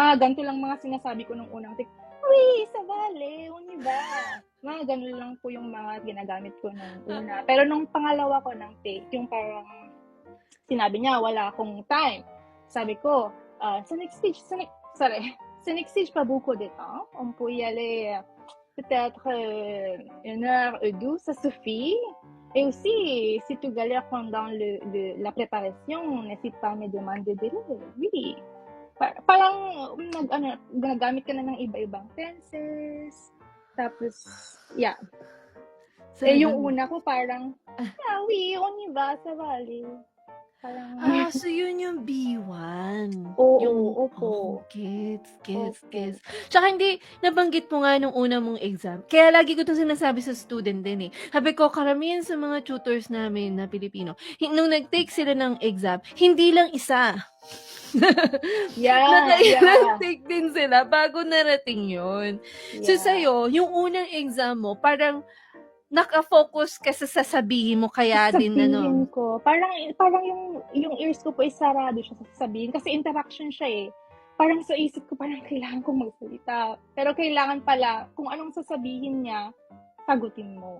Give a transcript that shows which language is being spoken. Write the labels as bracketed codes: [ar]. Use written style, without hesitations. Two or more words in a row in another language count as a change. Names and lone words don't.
[tl] Mga ganito lang mga sinasabi ko nung unang take. Uy, sa vale, ba? Mga ganun lang po yung mga ginagamit ko nung una. Pero nung pangalawa ko ng take, yung parang sinabi niya, wala akong time. Sabi ko, sa [en] next stage, [fr] pas beaucoup de temps. On peut y aller peut-être 1 heure ou 2, ça suffit. Et aussi, si tu galères pendant la préparation, n'hésite pas à me demander de l'aide. Oui. [tl] Parang ginagamit ka na ng iba-ibang tenses. Tapos, yeah. Yung Talagang una ko parang, [fr] oui, on y va, ça va aller. [tl] Parang, so yun yung B1. oo, Yung opo. gets. Tsaka hindi nabanggit mo nga nung una mong exam. Kaya lagi ko 'tong sinasabi sa student din, eh. Sabi ko karamihan sa mga tutors namin na Pilipino, nung nag-take sila ng exam, hindi lang isa. Yeah, Nakailang yeah, take din sila bago narating yun. So yeah. sa'yo, yung unang exam mo parang naka-focus ka sa sasabihin mo kaya din Sasabihin ko, parang yung ears ko po is sarado siya sa sasabihin kasi interaction siya, eh. Parang sa isip ko parang kailangan kong magsalita, pero kailangan pala kung anong sasabihin niya, sagutin mo.